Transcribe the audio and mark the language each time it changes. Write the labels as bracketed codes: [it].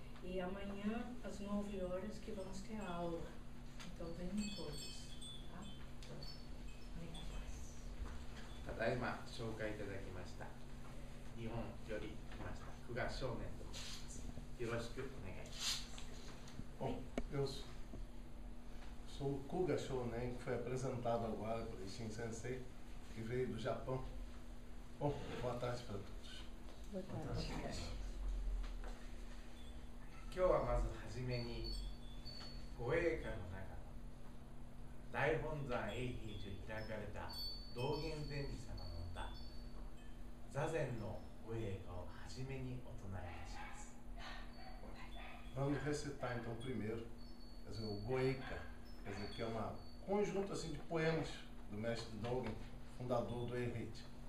[pt] E amanhã, às 9 horas, que vamos ter aula. Então, venham todos. Tá? Então, obrigada. [ja] ただいま紹介いただきました日本より来ました久我少年と申します。よろしくお願いします。 [pt] Bom, eu sou o Kuga Shounen, que foi apresentado agora por Ishin Sensei, que veio do Japão. Bom, boa tarde para todos. Boa tarde. [ja] 今日はまずはじめに護衛歌の中の大本山永平寺に開かれた道元禅師様の歌座禅の護衛歌をはじめにお唱えいたします。 [pt] Vamos recitar então primeiro, quer dizer, o Goeika, quer dizer, que é um conjunto assim, de poemas do mestre Dogen, fundador do Eiheiji.